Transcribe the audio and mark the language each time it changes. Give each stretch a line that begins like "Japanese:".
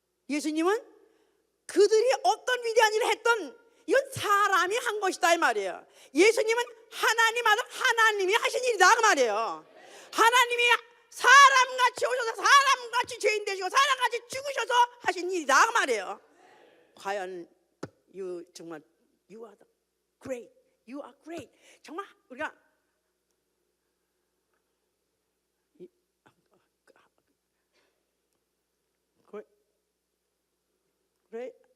Korean: 예수님은 그들이 어떤 위대한 일을 했던, 이건 사람이 한 것이다 이 말이에요. 예수님은 하나님 아들 하나님이 하신 일이다 그 말이에요. 하나님이 사람같이 오셔서 사람같이 죄인 되시고 사람같이 죽으셔서 하신 일이다 그 말이에요.
English: 과연 정말 you are great, you are great.
Korean: 정말 우리가 great.